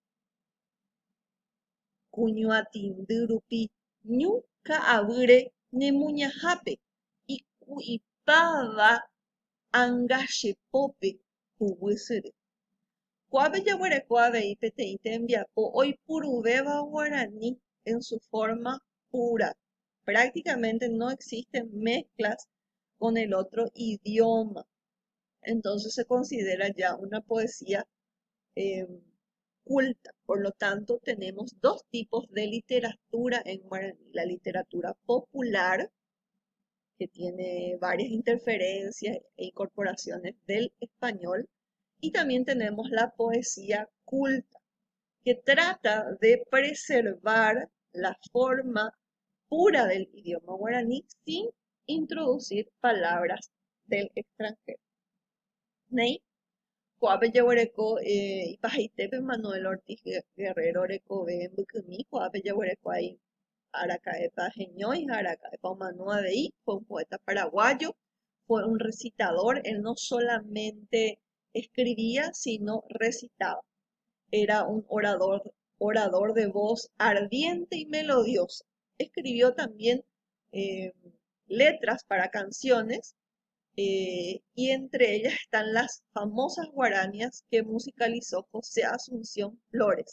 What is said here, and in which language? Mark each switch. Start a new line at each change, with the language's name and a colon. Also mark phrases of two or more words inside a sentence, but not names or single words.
Guarani: Kuñoatindy rupi ñu ka'avýre ñemuñahápe iku'ipáva anga chepópe huguisyry. Ko'ápe jaguereko avei peteĩ tembiapo oipuruvéva guaraní
Spanish: en su forma pura. Prácticamente no existen mezclas con el otro idioma. Entonces se considera ya una poesía culta. Por lo tanto, tenemos dos tipos de literatura en guaraní. La literatura popular, que tiene varias interferencias e incorporaciones del español, y también tenemos la poesía culta, que trata de preservar la forma pura del idioma guaraní sin introducir palabras del extranjero.
Guarani: Nei, Ko'ápe jaguereko ipahaite Manuel Ortiz Guerrero rekove mbykymi, ko'ápe jaguereko ahí Arakaepa Jeñói, Arakaepa Omanu Avei,
Spanish: fue un poeta paraguayo, fue un recitador, él no solamente escribía, sino recitaba. Era un orador de voz ardiente y melodiosa. Escribió también letras para canciones y entre ellas están las famosas guaranías que musicalizó José Asunción Flores.